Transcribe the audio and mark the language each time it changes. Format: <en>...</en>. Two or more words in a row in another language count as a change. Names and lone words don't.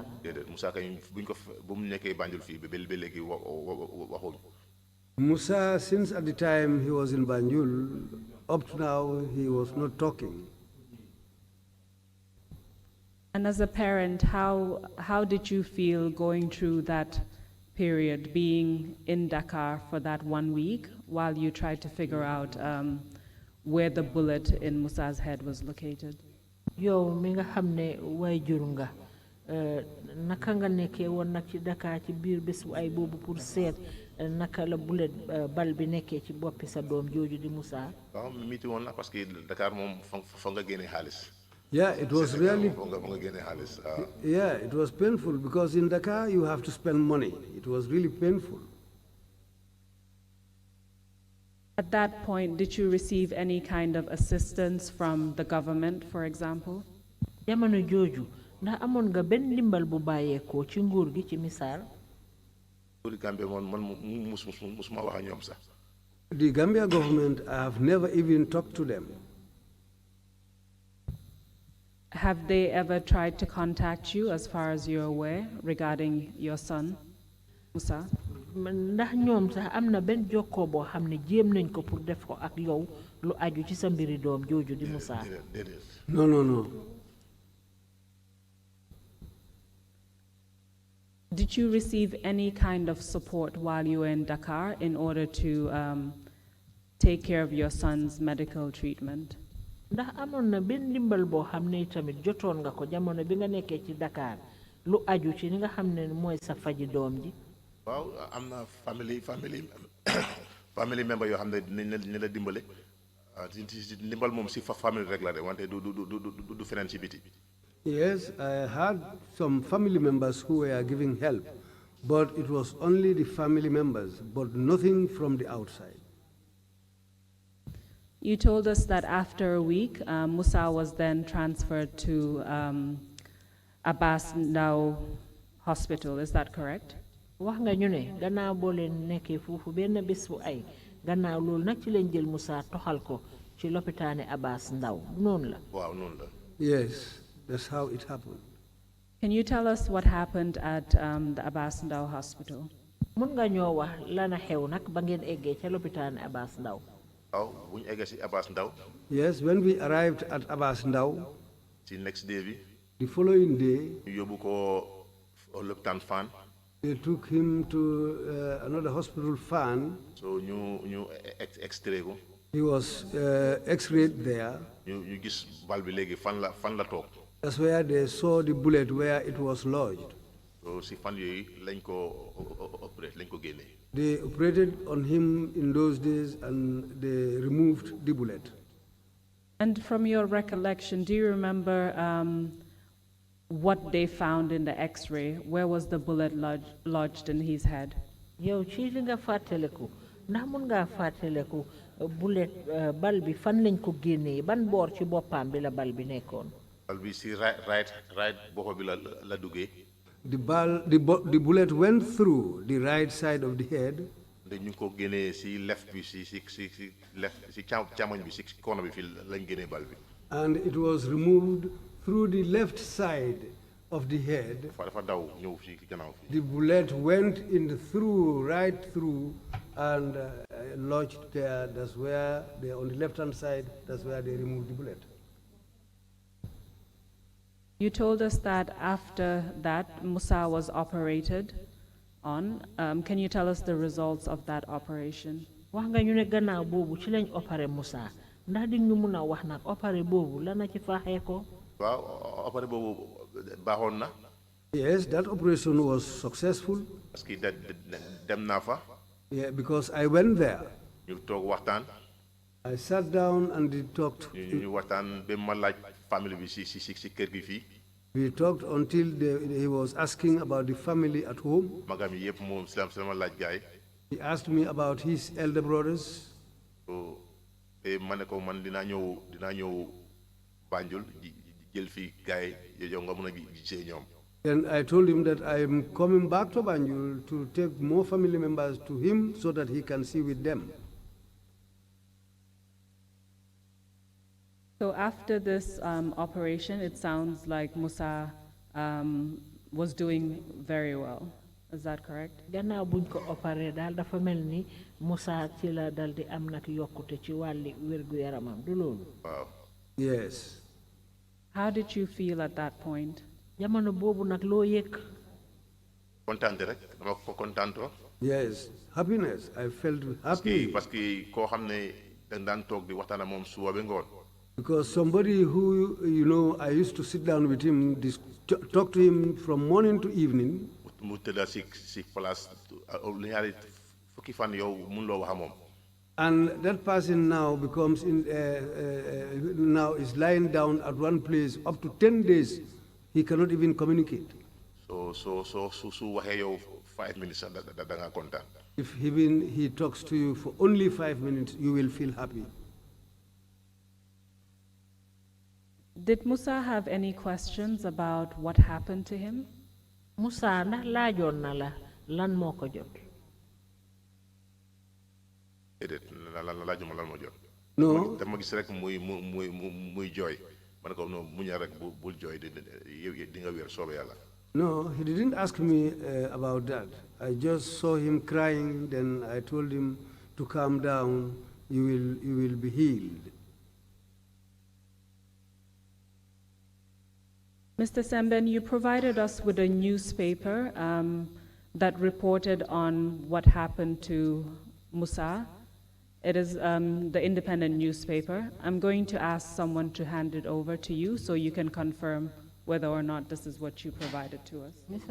<wo>déedéet Musa kay buñ ko bu mu nekkee Banjul fii ba léegi waxuñ. Musa,</wo> <en>since at the time he was in Banjul, up to now he was not talking. And as a parent, how did you feel going through that period, being in Dakar for that 1 week while you tried to figure out where the bullet in Musa's head was located?</en> <wo>yow mi nga xam ne waajur nga naka nga nekkee woon nag ci Dakar ci biir bés bu ay boobu pour seet naka la bullet bal bi nekkee ci boppi sa doom jooju di Musa. waaw miti woon na</wo> <fr>parce que</fr> <wo>Dakar moom fa nga génne xaalis.</wo> <en>Yeah, it was really. Yeah, it was painful because in Dakar you have to spend money. It was really painful. At that point, did you receive any kind of assistance from the government, for example?</en> <wo>jamono jooju ndax amoon nga benn ndimbal bu bàyyeekoo ci nguur gi ci misaal. musuma wax ak ñoom sax.</wo> <en>The Gambia government, I have never even talked to them. Have they ever tried to contact you, as far as you're aware, regarding your son, Musa?</en> <wo>ndax ñoom sax am na benn jokkoo boo xam ne jéem nañ ko pour def ko ak yow lu aju ci sa mbiri doom jooju di Musa.</wo> <en>No. Did you receive any kind of support while you were in Dakar in order to take care of your son's medical treatment?</en> <wo>ndax amoon na benn ndimbal boo xam ne tamit jotoon nga ko jamono bi nga nekkee ci Dakar lu aju ci ni nga xam ne mooy sa faji doom ji. waaw am na</wo> <en>family member</en> <wo>yoo xam ne dinañ la dimbale ndimbal moom si famille rek la de wante du feneen ci biti.</wo> <en>Yes, I had some family members who were giving help, but it was only the family members, but nothing from the outside. You told us that after a week, Musa was then transferred to Abbas Ndao Hospital. Is that correct?</en> <wo>wax nga ñu ne gannaaw boo leen nekkee foofu benn bés bu ay gannaaw loolu nag ci leen jël Musa toxal ko ci lopitaane Abbas Ndao noonu la. waaw noonu la.</wo> <en>Yes, that's how it happened. Can you tell us what happened at the Abass Ndao hospital?</en> <wo>mun nga ñoo wax lana xew nag ba ngeen eggee ca lopitaan Abass Ndao. waaw bu ñu eggee si Abass Ndao.</wo> <en>Yes, when we arrived at Abass Ndao,</en> <wo>ci</wo> <en>next day</en> <wo>bi.</wo> <en>the following day,</en> <wo>ñu yóbbu ko lopitaan Fann.</wo> <en>they took him to another hospital, Fann.</en> <wo>So ñu extrait ko.</wo> <en>He was x-rayed there.</en> <wo>ñu gis bal bi léegi fan la toog.</wo> <en>That's where they saw the bullet where it was lodged.</en> <wo>So si fan yooyu lañ ko opéré lañ ko génnee.</wo> <en>They operated on him in those days and they removed the bullet. And from your recollection, do you remember what they found in the X-ray? Where was the bullet lodged in his head?</en> <wo>yow ci li nga fàttaliku ndax mun ngaa fàttaliku bullet bal bi fan lañ ko génnee ban boor ci boppam bi la bal bi nekkoon. bal bi si right bopp bi la duggee.</wo> <en>The bullet went through the right side of the head.</en> <wo>ñu ngi ko génnee si left bi si left si càmmoñ bi si corner bi fii lañ génnee bal bi.</wo> <en>And it was removed through the left side of the head.</en> <wo>dafa daw ñëw fii gannaaw fii.</wo> <en>The bullet went right through and lodged there. That's where on the left-hand side, that's where they removed the bullet. You told us that after that, Musa was operated on. Can you tell us the results of that operation?</en> <wo>wax nga ñu ne gannaaw boobu ci lañ opéré Musa ndax di ñu mun a wax nag opéré boobu la na ci faaxee ko. waaw opéré boobu baaxoon na.</wo> <en>Yes, that operation was successful.</en> <fr>parce que</fr> <wo>dem naa fa.</wo> <en>Yeah, because I went there.</en> <wo>ñu toog waxtaan.</wo> <en>I sat down and we talked.</en> <wo>ñu waxtaan ba ma laaj famille bi si kër gi fii.</wo> <en>We talked until he was asking about the family at home.</en> <wo>magam yi yëpp moom sama laaj gaay.</wo> <en>He asked me about his elder brothers.</en> <wo>So ma ne ko man dinaa ñëw Banjul jël fii gaay yow nga mën a gisee ñoom.</wo> <en>And I told him that I am coming back to Banjul to take more family members to him so that he can see with them. So after this operation, it sounds like Musa was doing very well. Is that correct?</en> <wo>gannaaw buñ ko opéré daal dafa mel ni Musa ci la dal di am nag yokkute ci wàlli wérgu yaramam du loolu. waaw.</wo> <en>Yes. How did you feel at that point?</en> <wo>jamono boobu nag loo yëg. kontaante rek dama ko kontaantoo.</wo> <en>Yes, happiness. I felt happy.</en> <fr>parce que</fr> <wo>koo xam ne dañ daan toog di waxtaan ak moom suba ba ngoon.</wo> <en>Because somebody who, I used to sit down with him, talk to him from morning to evening.</en> <wo>mu tëdda si place ñaari fukki fan yow mun loo wax ak moom.</wo> <en>And that person now now is lying down at one place up to 10 days. He cannot even communicate.</en> <wo>So su waxee yow 5 minutes da nga kontaan.</wo> <en>If even he talks to you for only 5 minutes, you will feel happy. Did Musa have any questions about what happened to him?</en> <wo>Musa ndax laajoon na la lan moo ko jot. déedéet laajuma lan moo jot.</wo> <en>No.</en> <wo>dama gis rek muy jooy ma ne ko non muñal rek bul jooy di nga wér soobee yàlla.</wo> <en>No, he didn't ask me about that. I just saw him crying, then I told him to calm down, you will be healed. Mr. Semben, you provided us with a newspaper that reported on what happened to Musa. It is the independent newspaper. I'm going to ask someone to hand it over to you so you can confirm whether or not this is what you provided to us. Mr.</en>